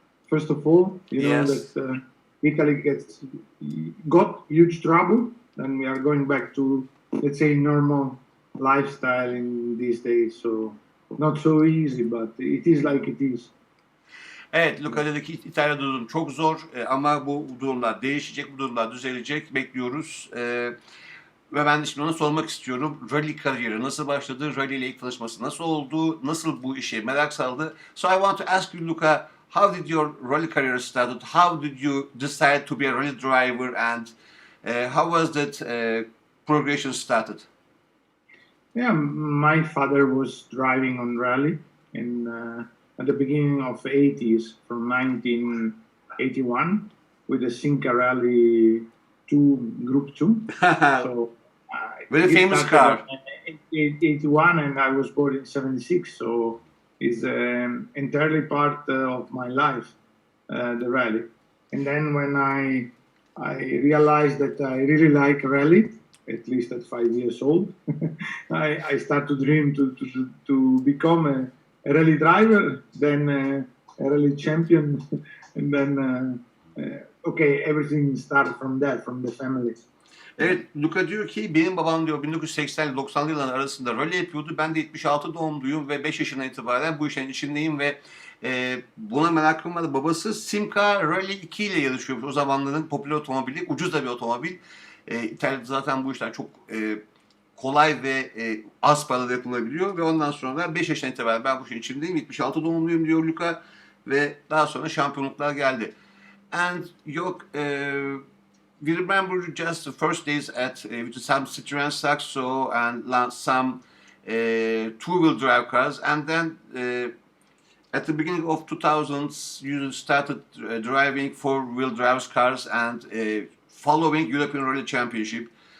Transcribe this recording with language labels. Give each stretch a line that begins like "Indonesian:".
English: First of all, you know that Italy got huge trouble, and we are going back to, let's say, normal lifestyle in these days. So not so easy, but it is like it is.
Turkish: Evet, Luca dedi ki İtalya'da durum çok zor ama bu durumlar değişecek, bu durumlar düzelecek, bekliyoruz. Ve ben de şimdi ona sormak istiyorum. Rally kariyeri nasıl başladı? Rally ile ilk tanışması nasıl oldu? Nasıl bu işe merak saldı?
English: So I want to ask you, Luca, how did your rally career started? How did you decide to be a rally driver? And how was that progression started? Yeah, my father was driving on rally in at the beginning of the 80s, from 1981, with the Cinca Rally 2, Group 2. So very famous car. 81, and I was born in 76, so it's entirely part of my life, the rally. And then when I realized that I really like rally, at least at 5 years old, I started to dream to become a rally driver, then a rally champion, and then everything started from that, from the family.
Turkish: Evet, Luca diyor ki benim babam diyor 1980 ile 90'lı yılların arasında rally yapıyordu. Ben de 76 doğumluyum ve 5 yaşından itibaren bu işin içindeyim ve buna merakım vardı. Babası Simca Rally 2 ile yarışıyor. O zamanların popüler otomobili, ucuz da bir otomobil. İtalya'da zaten bu işler çok kolay ve az parada yapılabiliyor ve ondan sonra 5 yaşından itibaren ben bu işin içindeyim. 76 doğumluyum diyor Luca ve daha sonra şampiyonluklar geldi.
English: And yok we remember just the first days at with some Citroen Saxo and some two-wheel drive cars, and then at the beginning of 2000s you started driving four-wheel drive cars and following European Rally Championship.